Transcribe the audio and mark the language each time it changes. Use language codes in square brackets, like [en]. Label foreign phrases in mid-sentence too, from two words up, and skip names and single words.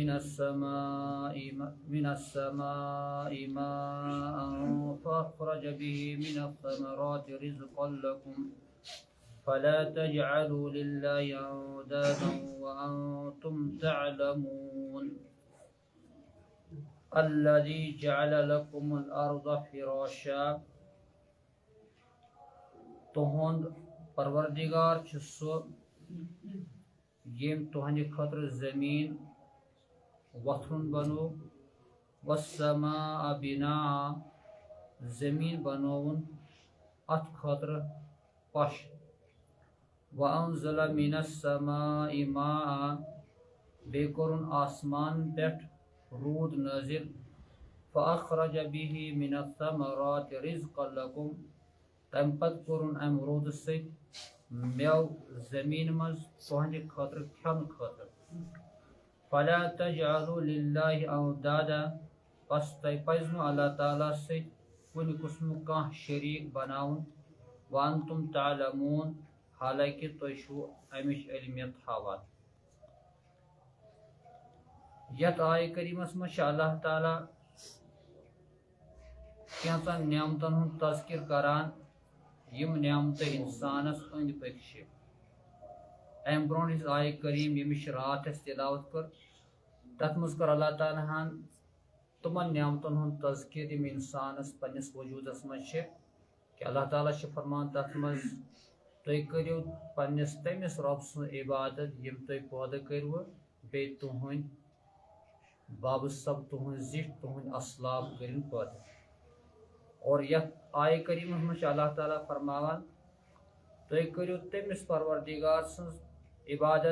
[ar] من السماء ماء فأخرج به من الثمرات رزقا لكم فلا تجعلوا لله أندادا وأنتم تعلمون الذي جعل لكم الأرض فراشا [ks] تہند پروردگار چھ سو یم تہند خطر زمین وتھن بنو [ar] والسماء بناء [ks] زمین بنون ات خطر پش [ar] وانزل من السماء ماء [ks] بے کرن آسمان پٹھ رود نازل [ar] فاخرج به من الثمرات رزقا لكم [ks] تم پت کرن ام رود ست میو زمین مز تہند خطر کھن خطر [ar] فلا تجعلوا لله اندادا [ks] پس تہ پزنو اللہ تعالیٰ ست کن قسم کان شریک بناون [ar] وانتم تعلمون [ks] حالانکہ تُہۍ چھو امچ علمیت ہاوان یت آیہ کریمس مز اللہ تعالیٰ کینژن نعمتن ہند تذکر کران یم نعمت انسانس اند پک ام برونٹ یس آیہ کریم یمش رات اس تلاوت کر تت مز کر اللہ تعالیٰ ہن تمن نعمتن ہند تذکر یم انسانس پنس وجودس مز کہ اللہ تعالیٰ فرمان تت مز تُہۍ کٔرِو پننس تمس رب سٕنٛز عبادت یم تُہۍ پٲدٕ کٔرِو بیٚیہِ تُہنٛدۍ باب سب تُہنٛز زِٹھۍ تُہنٛدۍ اسلاف کٔرِنۍ پٲدٕ اور یتھ آیہ کریمس منٛز چھُ اللہ تعالیٰ فرماوان تُہۍ کٔرِو تٔمِس پروردگار سٕنٛز عبادت